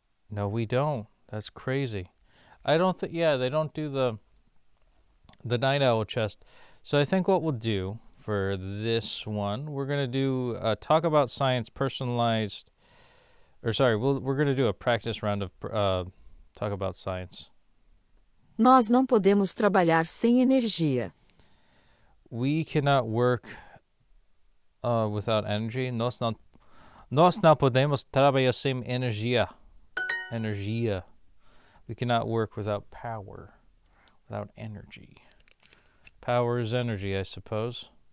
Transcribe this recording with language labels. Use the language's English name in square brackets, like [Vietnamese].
[English] No, we don't. That's crazy. I don't think, yeah, they don't do the night owl chest. So I think what we'll do for this one, we're going to do talk about science personalized, we're going to do a practice round of talk about science. [Portuguese] Nós não podemos trabalhar sem energia. [English] We cannot work without energy. [Portuguese] Nós não podemos trabalhar sem energia. Energia. [English] We cannot work without power, without energy. Power is energy, I suppose.